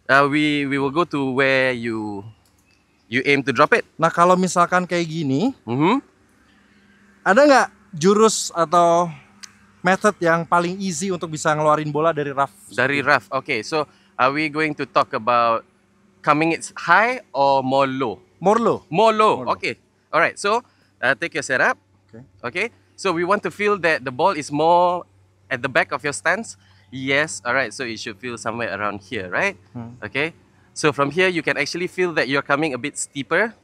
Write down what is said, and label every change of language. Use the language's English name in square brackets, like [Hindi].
[English] We will go to where you aim to drop it. [Indonesian] Nah kalau misalkan kayak gini, Mm-hmm. ada nggak jurus atau method yang paling easy untuk bisa ngeluarin bola dari rough? Dari rough. [English] Okay, so are we going to talk about coming it high or more low? More low. More low. More low. Okay. All right. So take your setup. Okay. Okay. So we want to feel that the ball is more at the back of your stance. Yes. All right. So it should feel somewhere around here, right? Okay. So from here you can actually feel that you're coming a bit steeper.